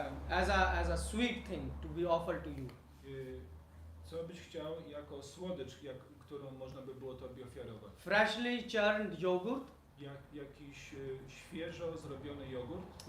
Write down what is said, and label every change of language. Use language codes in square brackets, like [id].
[en] As a sweet thing to be offered to you. [pl] Co byś chciał jako słodycz, którą można by było Tobie ofiarować? [en] Freshly churned yogurt. [pl] Jakiś świeżo zrobiony jogurt.